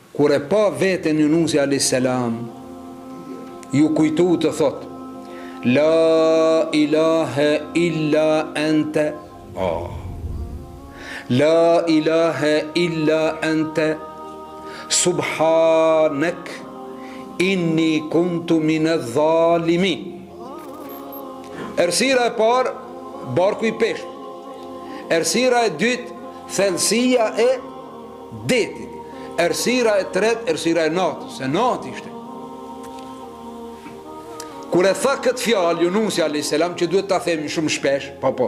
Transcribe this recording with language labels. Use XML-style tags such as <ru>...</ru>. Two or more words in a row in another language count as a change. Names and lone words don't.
<sq>kur e pa veten Yunusi</sq> <ar>عليه السلام,</ar> <sq>ju kujtu të thot:</sq> <ar>لا إله إلا أنت. لا إله إلا أنت سبحانك إني كنت من الظالمين.</ar> <sq>Errësira e parë, barku i peshë. Errësira e dytë, thellësia e detit. Errësira e tretë, errësira e natës, se natë ishte. Kur e tha këtë fjalë Yunusi</sq> <ar>عليه السلام,</ar> <sq>që duhet ta themi shumë shpesh, po.</sq>